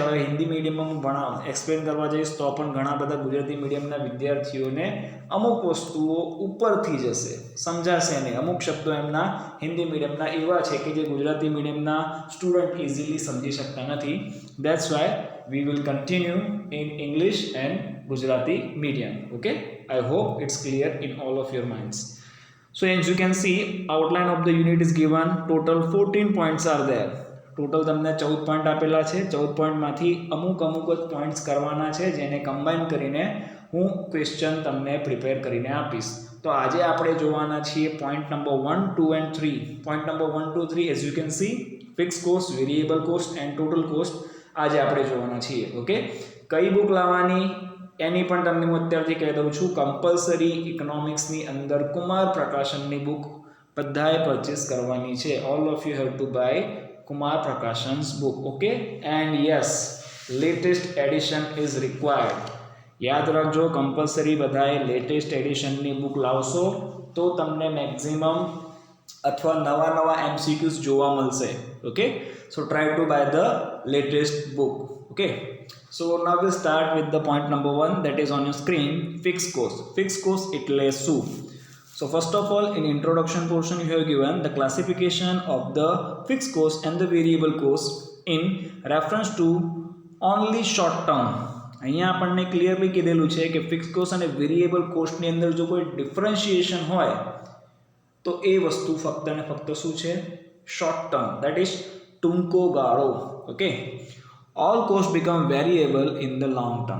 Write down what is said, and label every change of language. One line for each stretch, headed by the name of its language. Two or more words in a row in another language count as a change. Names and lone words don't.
Gujarati: હવે હિન્દી મીડિયમમાં એક્સપ્લેન કરવા જઈશ તો પણ ઘણા બધા ગુજરાતી મીડિયમના વિદ્યાર્થીઓને અમુક વસ્તુઓ ઉપરથી જશે, સમજાશે નહીં. અમુક શબ્દો એમના હિન્દી મીડિયમના એવા છે કે જે ગુજરાતી મીડિયમના સ્ટુડન્ટ ઇઝીલી સમજી શકતા નથી.
English: That's why we will continue in English and Gujarati medium. Okay, I hope it's clear in all of your minds. So as you can see, outline of the unit is given. Total 14 points are there.
Gujarati: ટોટલ તમને 14 પોઈન્ટ આપેલા છે. 14 પોઈન્ટમાંથી અમુક જ પોઈન્ટ્સ કરવાના છે, જેને કમ્બાઈન કરીને હું ક્વેશ્ચન તમને પ્રિપેર કરીને આપીશ. તો આજે આપણે જોવાના છીએ
English: point number
Gujarati: 1, 2 એન્ડ 3.
English: Point number 1, 2, 3 as you can see, fix cost, variable cost and total cost
Gujarati: આજે આપણે જોવાના છીએ. ઓકે, કઈ બુક લાવવાની એની પણ તમને હું અત્યારથી કહી દઉં છું. કમ્પલસરી ઇકોનોમિક્સની અંદર કુમાર પ્રકાશનની બુક બધાએ પરચેસ કરવાની છે.
English: All of you have to buy Kumar Prakashan's book. Okay, and yes, latest edition is required.
Gujarati: યાદ રાખજો, કમ્પલસરી બધાએ લેટેસ્ટ એડિશનની બુક લાવશો તો તમને મેક્સિમમ અથવા નવા MCQs જોવા મળશે.
English: Okay, so try to buy the latest book. Okay, so now we'll start with the point number 1 that is on your screen, fixed cost. Fixed cost
Gujarati: એટલે શું?
English: So first of all, in introduction portion you have given the classification of the fixed cost and the variable cost in reference to only short term.
Gujarati: અહીંયા આપણને ક્લિયરલી કીધેલું છે કે
English: fix cost
Gujarati: અને વેરિયેબલ કોસ્ટની અંદર જો કોઈ ડિફરન્શિએશન હોય તો એ વસ્તુ ફક્ત ને ફક્ત શું છે?
English: Short term, that is
Gujarati: ટૂંકો ગાળો.
English: Okay, all cost become variable in the long term.